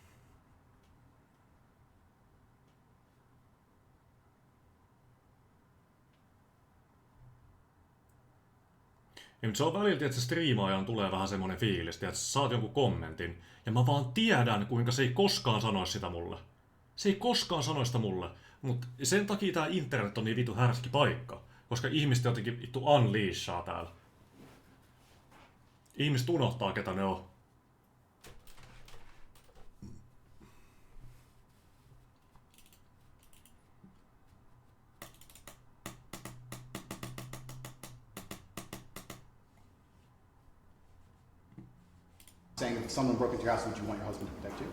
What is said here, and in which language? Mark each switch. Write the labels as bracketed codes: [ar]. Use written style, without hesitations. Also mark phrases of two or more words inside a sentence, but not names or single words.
[fi] Ja nyt se on välillä, että striimaajan tulee vähän semmonen fiilis, että sä saat jonkun kommentin, ja mä vaan tiedän, kuinka se ei koskaan sanoisi sitä mulle. Se ei koskaan sanoisi sitä mulle, mutta sen takia tää internet on niin vitu härski paikka, koska ihmiset jotenkin vittu unleashaa täällä. Ihmiset unohtaa, ketä ne on. [en] Saying if someone broke into your house, would you want your husband to protect you?